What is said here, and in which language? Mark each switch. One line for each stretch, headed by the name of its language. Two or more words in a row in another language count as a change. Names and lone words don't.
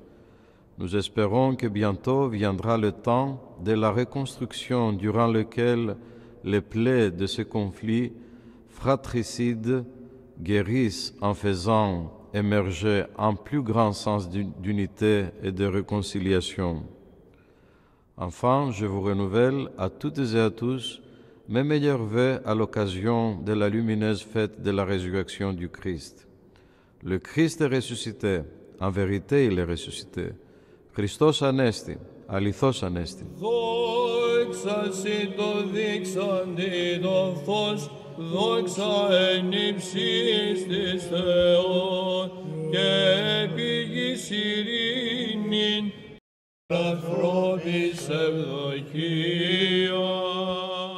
French: Nous espérons que bientôt viendra le temps de la reconstruction durant lequel les plaies de ce conflit fratricide guérissent en faisant émerger un plus grand sens d'unité et de réconciliation. Enfin, je vous renouvelle à toutes et à tous mes meilleurs vœux à l'occasion de la lumineuse fête de la résurrection du Christ. Le Christ est ressuscité, en vérité il est ressuscité.
Greek: Χριστός Ανέστη, αληθώς Ανέστη. Δόξα σοι το δείξαντι το φως, δόξα εν ύψης της Θεόν, και πηγής ειρήνην, ανθρώπης ευδοκία.